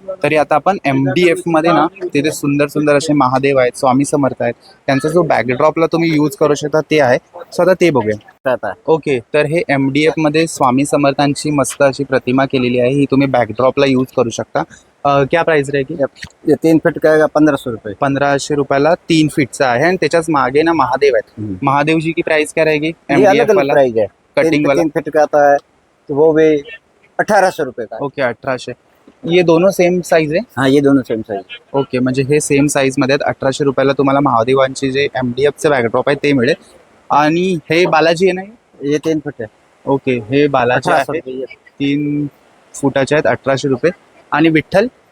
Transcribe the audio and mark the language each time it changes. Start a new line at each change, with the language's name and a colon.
Marathi: तरी आता आपण MDF मध्ये ना तिथे सुंदर सुंदर असे महादेव आहेत, स्वामी समर्थ आहेत, त्यांचा जो बॅकड्रॉपला तुम्ही यूज करू शकता ते आहे, सो आता ते बघूया।
Hindi: रहता है।
Marathi: ओके, तर हे MDF मध्ये स्वामी समर्थांची मस्त अशी प्रतिमा केलेली आहे, ही तुम्ही बॅकड्रॉपला यूज करू शकता।
Hindi: क्या प्राइस रहेगी? ये 3 फीट का आएगा 1500 रुपये।
Marathi: 1500 रुपयाला 3 फीटचा आहे, आणि त्याच्याच मागे ना महादेव आहेत।
Hindi: महादेवजी की प्राइस क्या रहेगी? ये अलग MDF अलग वाला प्राइस है। कटिंग वाला? 3 फीट का आता है तो वो भी 1800 रुपये का है। ओके 1800। ये दोनों सेम साइज आहे? हाँ ये दोनों सेम साइज।
Marathi: ओके, म्हणजे हे सेम साईज मध्ये आहेत। 1800 रुपयाला तुम्हाला महादेवांची जे MDFचे बॅकड्रॉप आहे ते मिळेल। आणि हे बालाजी आहे ना?
Hindi: ये 3 फीट है।
Marathi: ओके, हे बालाजी 1800 आहे,
Hindi: रुपये ये।
Marathi: 3 फुटाचे आहेत, 1800 रुपये। आणि विठ्ठल?